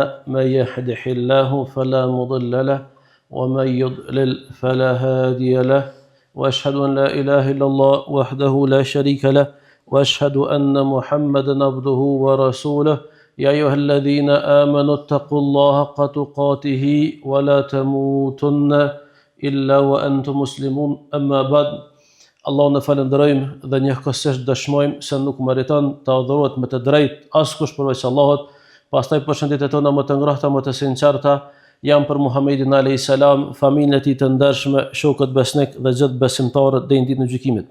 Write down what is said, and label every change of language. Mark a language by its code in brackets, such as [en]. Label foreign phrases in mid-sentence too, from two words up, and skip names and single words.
[ar] من يهده الله فلا مضل له ومن يضلل فلا هادي له وأشهد أن لا إله إلا الله وحده لا شريك له وأشهد أن محمدا عبده ورسوله يا أيها الذين آمنوا اتقوا الله حق تقاته ولا تموتن إلا وأنتم مسلمون، أما بعد. [sq] Allahun e falenderojmë dhe njëkohësisht dëshmojmë se nuk meriton të adhurohet me të drejtë askush përveç Allahut. Pastaj përshëndetjet tona më të ngrohta, më të sinqerta janë për Muhamedit [ar] عليه السلام, [sq] familjen e tij të ndershme, shokët besnik dhe gjithë besimtarët deri në ditën e gjykimit.